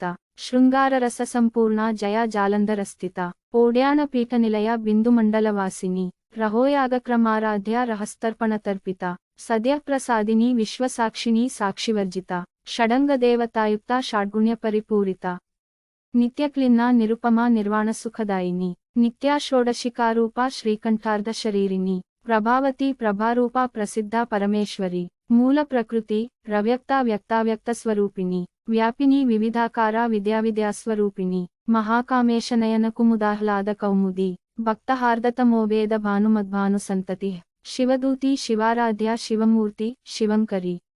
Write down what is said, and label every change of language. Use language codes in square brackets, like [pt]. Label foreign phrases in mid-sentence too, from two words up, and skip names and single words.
[sa] ಶೃಂಗಾರರಸ ಸಂಪೂರ್ಣ ಜಯ ಜಾಲಂಧರಸ್ಥಿತ ಓಡ್ಯಾನ ಪೀಠನಿಲಯ ಬಿಂದುಮಂಡಲವಾಸಿನಿ ರಹೋಯಾಗಕ್ರಮಾರಾಧ್ಯ ರಹಸ್ತರ್ಪಣತರ್ಪಿತ ಸದ್ಯಪ್ರಸಾದಿನಿ ವಿಶ್ವಸಾಕ್ಷಿಣಿ ಸಾಕ್ಷಿವರ್ಜಿತ ಷಡಂಗ ದೇವತಾಯುಕ್ತ ಷಾಡ್ಗುಣ್ಯ ಪರಿಪೂರಿತ నిత్యక్లిన్నా నిరుపమా నిర్వాణ సుఖదాయిని నిత్యా షోడశికారూపా శ్రీకంఠార్ధ శరీరిణి ప్రభావతి ప్రభారూపా ప్రసిద్ధ పరమేశ్వరి మూల ప్రకృతి ప్రవ్యక్త వ్యక్తావ్యక్త స్వరూపిణి వ్యాపిని వివిధాకారా విద్యావిద్యాస్వరూపిణి మహాకామేశనయన కుముదాహ్లాద కౌముది భక్తహార్దతమోవేద భానుమద్భాను సంతతి శివదూతి శివారాధ్య శివమూర్తి శివంకరి